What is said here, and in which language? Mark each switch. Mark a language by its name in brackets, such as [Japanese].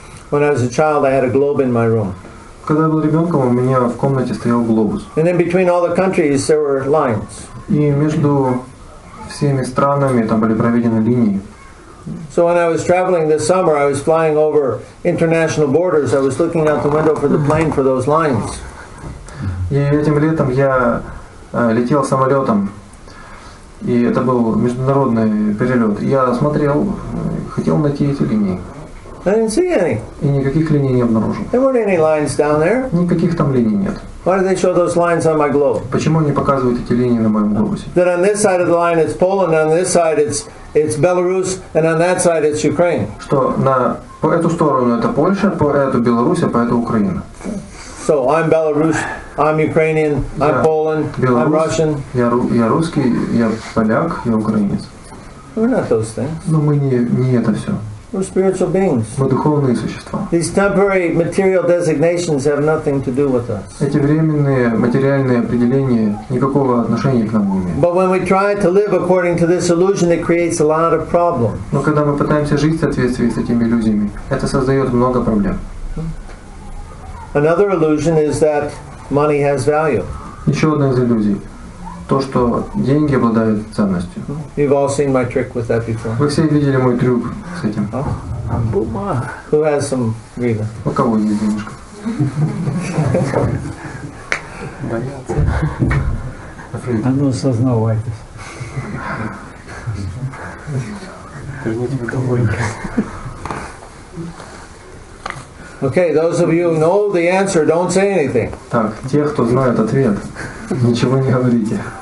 [English] When I was a child, I had a globe in my room. [Russian] Когда я был ребенком, у меня в комнате стоял глобус. [English] And in between all the countries, there were lines. [Russian] И между всеми странами там были проведены линии. [English] So when I was traveling this summer, I was flying over international borders. I was looking out the window for the plane for those lines. [Russian] И этим летом я летел самолетом, и это был международный перелет. Я смотрел, хотел найти эти линии. [English] I didn't see any. [Russian] И никаких линий не обнаружил. [English] There weren't any lines down there. [Russian] Никаких там линий нет. [English] Why did they show those lines on my globe? [Russian] Почему они показывают эти линии на моем глобусе? [English] That on this side of the line it's Poland, on this side it's Belarus, and on that side it's Ukraine. [Russian] Что по эту сторону это Польша, по эту Беларусь, а по эту Украина. [English] So I'm Belarus, I'm Ukrainian, I'm Poland, I'm Russian. [Russian] Я русский, я поляк, я украинец. [English] We're not those things. [Russian] Но мы не это все. [English] We're spiritual beings. [Russian] Мы духовные существа. [English] These temporary material designations have nothing to do with us. [Russian] Эти временные материальные определения никакого отношения к нам не имеют. [English] But when we try to live according to this illusion, it creates a lot of problems. [Russian] Но когда мы пытаемся жить в соответствии с этими иллюзиями, это создает много проблем. [English] Another illusion is that money has value. [Russian] Еще одна из иллюзий. То, что деньги обладают ценностью. [English] You've all seen my trick with that before. [Russian] Вы все видели мой трюк с этим. [English] Who has some green? [Russian] У кого есть денежка? А ну сознавайтесь. [English] Okay, those of you who know the answer, don't say anything. [Russian] Так, те, кто знает ответ, ничего не говорите.